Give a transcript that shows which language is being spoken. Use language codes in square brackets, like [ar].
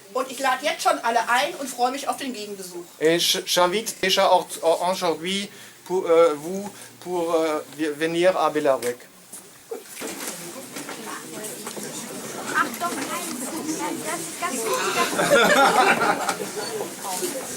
[de] Und ich lade jetzt schon alle ein und freue mich auf den Gegenbesuch. [fr] Et j'invite déjà aujourd'hui vous pour venir à Billerbeck. [de] Achtung, das ist ganz wichtig.